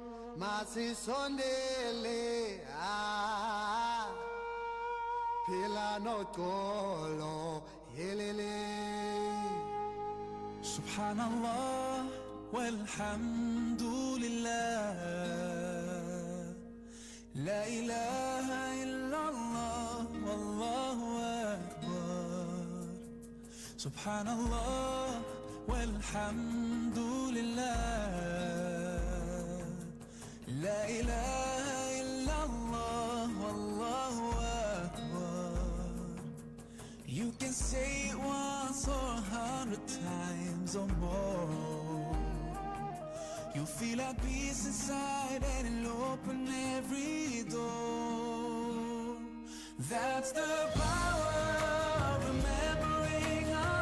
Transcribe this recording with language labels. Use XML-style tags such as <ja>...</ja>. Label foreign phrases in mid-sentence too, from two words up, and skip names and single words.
<ar>Masisondele Pila no tolo Yelele سبحان الله والحمد لله لا إله إلا الله والله أكبر سبحان الله والحمد لله لا إله إلا الله والله أكبر</ar> <en>You can say it once or 100 times or more You'll feel a peace inside and it'll open every door That's the power of remembering</en>